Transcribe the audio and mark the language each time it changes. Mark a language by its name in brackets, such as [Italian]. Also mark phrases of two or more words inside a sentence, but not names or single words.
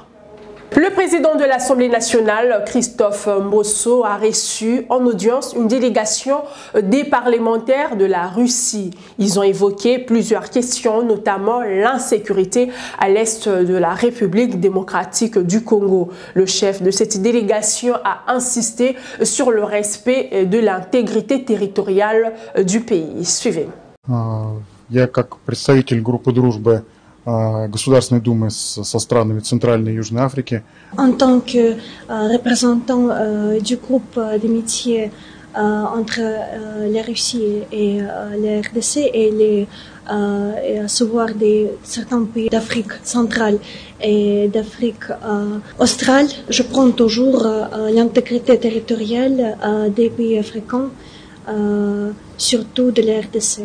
[French] Le président de l'Assemblée nationale, Christophe Mbosso, a reçu en audience une délégation des parlementaires de la Russie. Ils ont évoqué plusieurs questions, notamment l'insécurité à l'est de la République démocratique du Congo. Le chef de cette délégation a insisté sur le respect de l'intégrité territoriale du pays. Suivez. [Russian] Я как представитель группы дружбы Государственной Думы со странами Центральной и Южной Африки. [French] En tant que représentant du groupe d'amitié entre la Russie et la RDC et à savoir certains pays d'Afrique centrale et d'Afrique australe, je prends toujours l'intégrité territoriale des pays africains, surtout de la RDC.